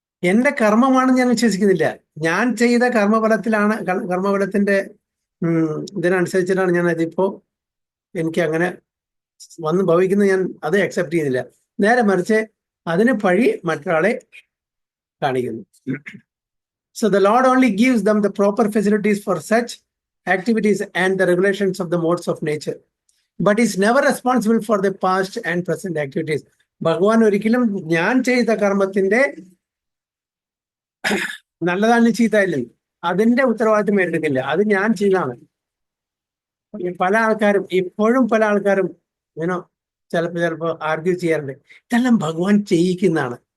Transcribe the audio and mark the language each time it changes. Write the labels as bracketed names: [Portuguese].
[Malayalam] എൻ്റെ കർമ്മമാണെന്ന് ഞാൻ വിശ്വസിക്കുന്നില്ല. ഞാൻ ചെയ്ത കർമ്മഫലത്തിന്റെ ഇതിനനുസരിച്ചിട്ടാണ് ഞാൻ അതിപ്പോ എനിക്ക് അങ്ങനെ വന്ന് ഭവിക്കുന്നത്. ഞാൻ അത് അക്സെപ്റ്റ് ചെയ്യുന്നില്ല. നേരെ മറിച്ച് അതിന് പഴി മറ്റൊരാളെ കാണിക്കുന്നു. [English] So the Lord only gives them the proper facilities for such activities and the regulations of the modes of nature. but is never responsible for the past and present activities. [Malayalam] ഭഗവാൻ ഒരിക്കലും ഞാൻ ചെയ്ത കർമ്മത്തിന്റെ നല്ലതാണ് ചീത്തയില്ല അതിന്റെ ഉത്തരവാദിത്വം ഏറ്റെടുക്കില്ല. അത് ഞാൻ ചെയ്താണ്. പല ആൾക്കാരും ഇപ്പോഴും പല ആൾക്കാരും ചിലപ്പോ ആർഗ്യൂ ചെയ്യാറുണ്ട്, ഇതെല്ലാം ഭഗവാൻ ചെയ്യിക്കുന്നതാണ്.